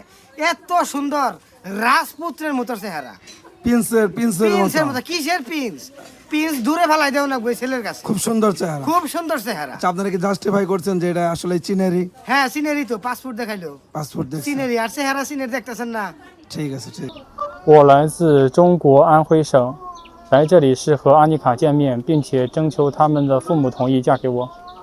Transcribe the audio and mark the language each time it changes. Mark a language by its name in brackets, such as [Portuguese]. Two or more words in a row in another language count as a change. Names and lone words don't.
[Bangla] এত সুন্দর রাজপুত্রের মতো চেহারা, পিন্সের মতো। কিসের পিন্স? পিন্স দূরে ফেলাই দেও না ওই ছেলের কাছে। খুব সুন্দর চেহারা, খুব সুন্দর চেহারা। আচ্ছা, আপনারা কি জাস্টিফাই করছেন যে এটা আসলে চীনেরই? হ্যাঁ, চীনেরই তো। পাসপোর্ট দেখাইলো, পাসপোর্ট দেখছেন? চীনেরই। আর চেহারা চীনের, দেখতেছেন না? ঠিক আছে, ঠিক। [Chinese] 我来自中国安徽省，来这里是和阿妮卡见面，并且征求他们的父母同意嫁给我。